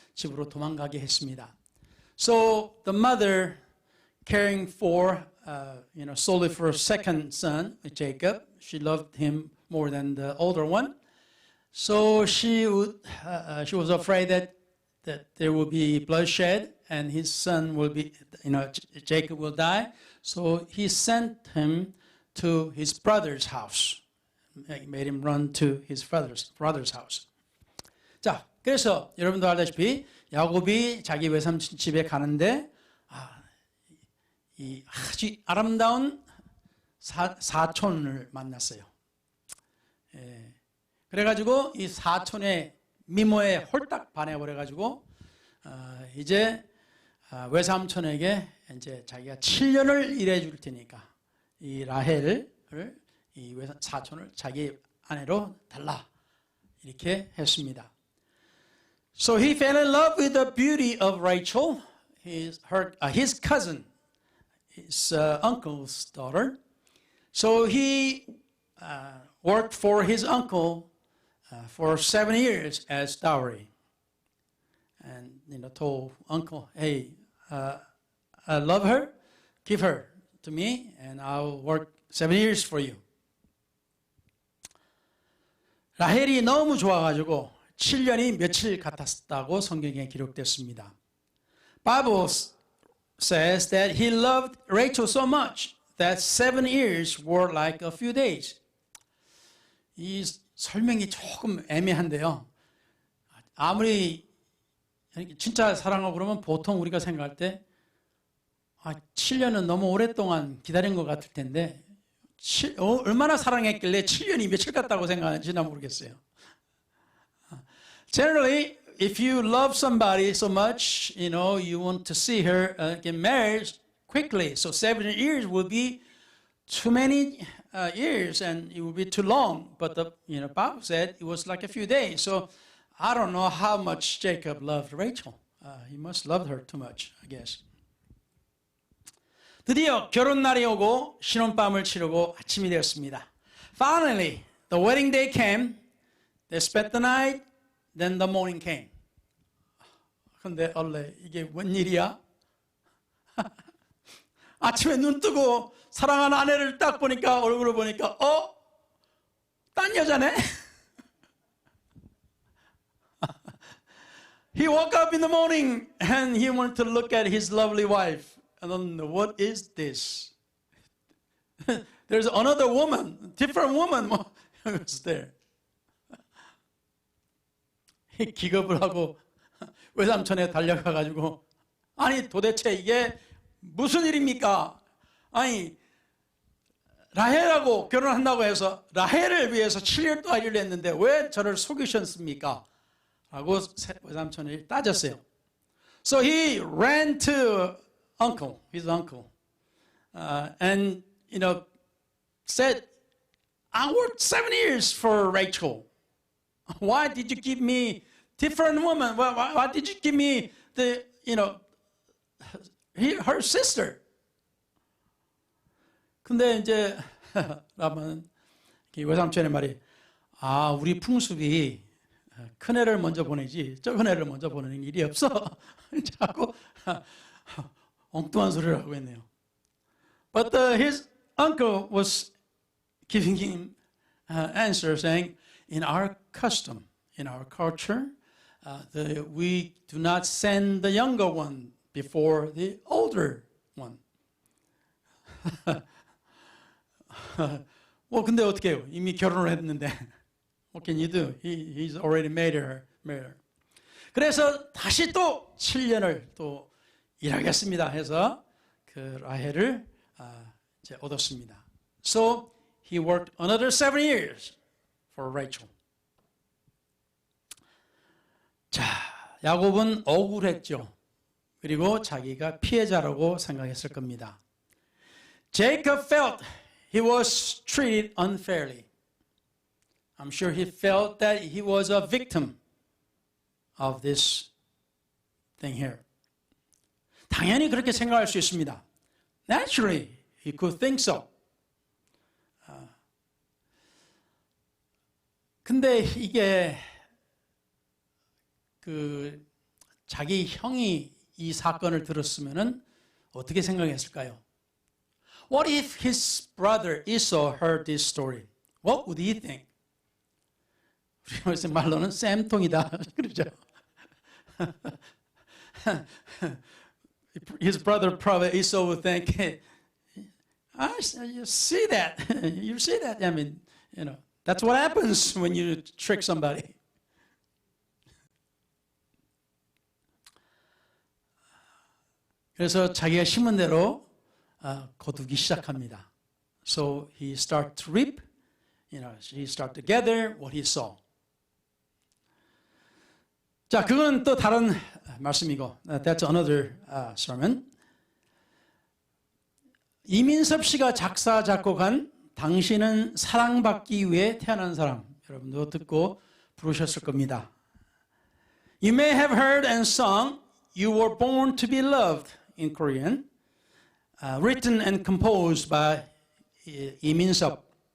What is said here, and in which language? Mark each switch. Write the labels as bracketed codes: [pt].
[ko] 집으로 도망가게 했습니다. [en] So the mother caring for solely for her second son Jacob, she loved him more than the older one. So she was afraid that there will be bloodshed and his son will be Jacob will die. So he sent him to his brother's house. Made him run to his brother's house. [ko] 자, 그래서 여러분도 알다시피 야곱이 자기 외삼촌 집에 가는데 이 아주 아름다운 사촌을 만났어요. 예. 그래가지고 이 사촌의 미모에 홀딱 반해버려가지고 이제 외삼촌에게 이제 자기가 7년을 일해줄 테니까 이 라헬을 이 사촌을 자기 아내로 달라 이렇게 했습니다. [en] So he fell in love with the beauty of Rachel, his cousin, his uncle's daughter. So he worked for his uncle for 7 years as dowry, and told uncle, "Hey, I love her. Give her to me, and I'll work 7 years for you." [ko] 라헬이 너무 좋아가지고 7년이 며칠 같았다고 성경에 기록됐습니다. [en] Bible says that he loved Rachel so much that 7 years were like a few days. [ko] 이 설명이 조금 애매한데요. 아무리 진짜 사랑하고 그러면 보통 우리가 생각할 때 7년은 너무 오랫동안 기다린 것 같을 텐데 얼마나 사랑했길래 7년이 며칠 같다고 생각하는지 난 모르겠어요. [en] Generally, if you love somebody so much, you want to see her get married quickly. So 7 years would be too many years, and it would be too long. But the Bible said it was like a few days. So I don't know how much Jacob loved Rachel. He must love her too much, I guess. [ko] 드디어 결혼 날이 오고 신혼밤을 치르고 아침이 되었습니다. [en] Finally, the wedding day came. They spent the night. Then the morning came. [ko] 근데 원래 이게 뭔 일이야? 아침에 눈 뜨고 사랑하는 아내를 딱 보니까 얼굴을 보니까 딴 여자네? [en] He woke up in the morning and he wanted to look at his lovely wife. And then, what is this? There's another woman, different woman was there. [ko] 기겁을 하고 외삼촌에 달려가가지고 아니 도대체 이게 무슨 일입니까? 아니 라헬하고 결혼한다고 해서 라헬을 위해서 7년 동안 일을 했는데 왜 저를 속이셨습니까? 라고 외삼촌이 따졌어요. [en] So he ran to his uncle, and said, "I worked 7 years for Rachel. Why did you give me different woman? Why did you give me her sister?" [ko] 근데 이제 라반은 외삼촌의 말이 우리 풍습이 큰 애를 먼저 보내지 적은 애를 먼저 보내는 일이 없어. 자꾸 엉뚱한 소리를 하고 있네요. [en] But his uncle was giving him answer saying, in our custom, in our culture, we do not send the younger one before the older one. [ko] 근데 어떻게 해요? 이미 결혼을 했는데. [en] What can you do? He's already married her. [ko] 그래서 다시 또 7년을 또 일하겠습니다 해서 그 라헬을 이제 얻었습니다. [en] So he worked another 7 years for Rachel. [ko] 자, 야곱은 억울했죠. 그리고 자기가 피해자라고 생각했을 겁니다. [en] Jacob felt he was treated unfairly. I'm sure he felt that he was a victim of this thing here. [ko] 당연히 그렇게 생각할 수 있습니다. [en] Naturally, he could think so. [ko] 근데 이게 자기 형이 이 사건을 들었으면은 어떻게 생각했을까요? [en] What if his brother Esau heard this story? What would he think? [ko] 우리 말로는 쌤통이다 그러죠. [en] His brother probably Esau would think, you see that? You see that? I mean, that's what happens when you trick somebody. [ko] 그래서 자기가 심은 대로 거두기 시작합니다. [en] So he started to reap, he started to gather what he saw. [ko] 자, 그건 또 다른 말씀이고, [en] that's another sermon. [ko] 이민섭 씨가 작사, 작곡한 당신은 사랑받기 위해 태어난 사람, 여러분도 듣고 부르셨을 겁니다. [en] You may have heard and sung You Were Born to Be Loved in Korean, written and composed by 이민섭.